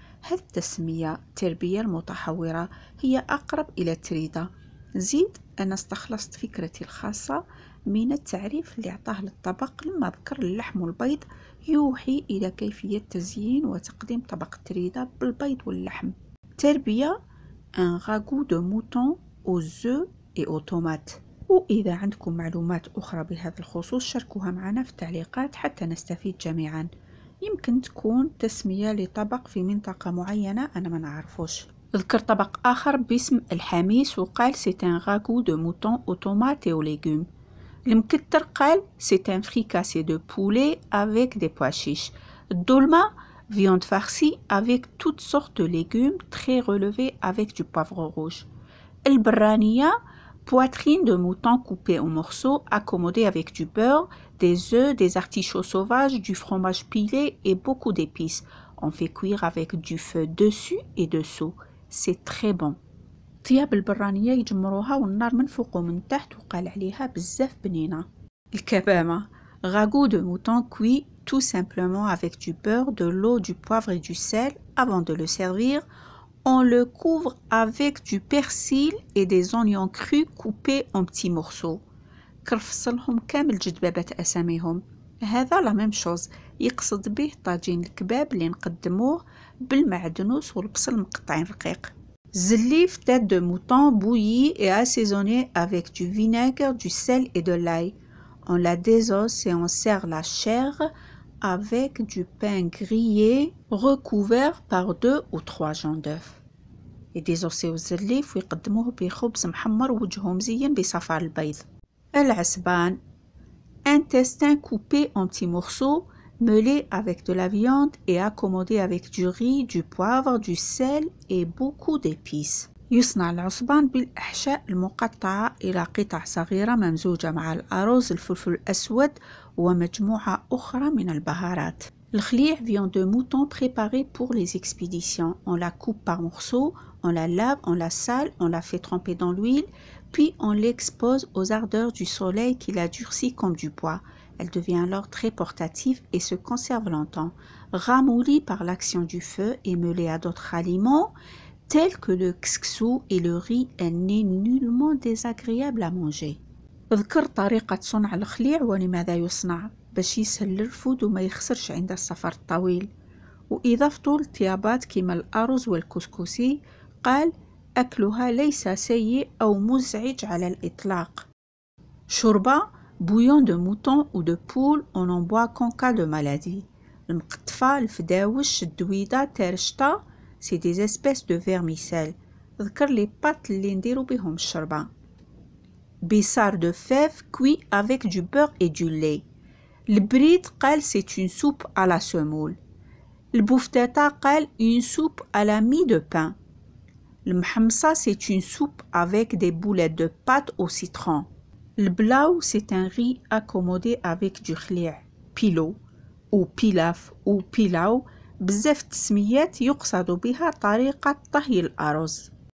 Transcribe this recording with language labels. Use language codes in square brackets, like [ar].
[ar] هذه التسمية تربية المتحورة هي أقرب إلى تريدة. زيد أنا استخلصت فكرتي الخاصة من التعريف اللي أعطاه للطبق لما ذكر اللحم والبيض، يوحي إلى كيفية تزيين وتقديم طبق تريدة بالبيض واللحم. [fr] تربية un ragoût de mouton aux œufs et aux tomates. [ar] وإذا عندكم معلومات أخرى بهذا الخصوص شاركوها معنا في التعليقات حتى نستفيد جميعا. يمكن تكون تسمية لطبق في منطقة معينة أنا ما نعرفوش. ذكر طبق آخر باسم الحميس وقال [fr] c'est un ragoût de mouton aux tomates et aux légumes. [ar] المكتر قال [fr] c'est un fricassé de poulet avec des pois chiches. الدولمة viande farcie avec toutes sortes de légumes très relevés avec du poivre rouge. البرانية poitrine de mouton coupée en morceaux accommodée avec du beurre, des œufs, des artichauts sauvages, du fromage pilé et beaucoup d'épices. On fait cuire avec du feu dessus et dessous. C'est très bon. [ar] طياب البرانية يجمروها والنار من فوق ومن تحت، وقال عليها بزاف بنينة. [fr] الكبامة ragoût de mouton cuit tout simplement avec du beurre, de l'eau, du poivre et du sel. Avant de le servir, on le couvre avec du persil et des oignons crus coupés en petits morceaux. [ar] كرفصلهم كامل جدبابات أساميهم. هذا [fr] لا ميم شوز، [ar] يقصد به طاجين الكباب اللي نقدموه بالمعدنوس والبصل مقطعين رقيق. [fr] زليف tête de mouton bouillie et assaisonnée avec du vinaigre, du sel et de l'ail. On la désosse et on sert la chair avec du pain grillé recouvert par 2 ou 3 jaunes d'œufs. [ar] يديزوسيو الزليف ويقدموه بخبز محمر ووجهه مزين بصفار البيض. [fr] العسبان intestin coupé en petits morceaux, mêlé avec de la viande et accommodé avec du riz, du poivre, du sel et beaucoup d'épices. [ar] يصنع العصبان بالأحشاء المقطعة إلى قطع صغيرة ممزوجة مع الأرز، الفلفل الأسود ومجموعة أخرى من البهارات. [fr] الخليع viande de mouton préparée pour les expéditions. On la coupe par morceaux, on la lave, on la sale, on la fait tremper dans l'huile, puis on l'expose aux ardeurs du soleil qui la durcit comme du bois. Elle devient alors très portative et se conserve longtemps. Ramollie par l'action du feu et mêlée à d'autres aliments tels que le kskssou et le riz, elle n'est nullement désagréable à manger. [ar] اذكر طريقة صنع الخليع ولماذا يصنع، باش يسهل الرفود وما يخسرش عند السفر الطويل. وإضافته للطيابات كما الأرز والكسكسي، قال أكلها ليس سيء أو مزعج على الإطلاق. [fr] شوربة bouillon de mouton ou de poule, on en boit qu'en cas de maladie. المقطفة، الفداوش، الدويدة، ترشطة، c'est des espèces de vermicelles. [ar] ذكر لي بات اللي نديرو بهم الشربة. [fr] بيسار de fèves cuit avec du beurre et du lait. [ar] البريد قال [fr] c'est une soupe à la semoule. [ar] البوفتاتا قال [fr] une soupe à la mie de pain. المحمصة c'est une soupe avec des boulettes de pâte au citron. [ar] البلاو [fr] c'est un riz accommodé avec du [ar] خليع بيلو أو بيلاف أو بيلاو. بزاف التسميات يقصد بها طريقة طهي الأرز.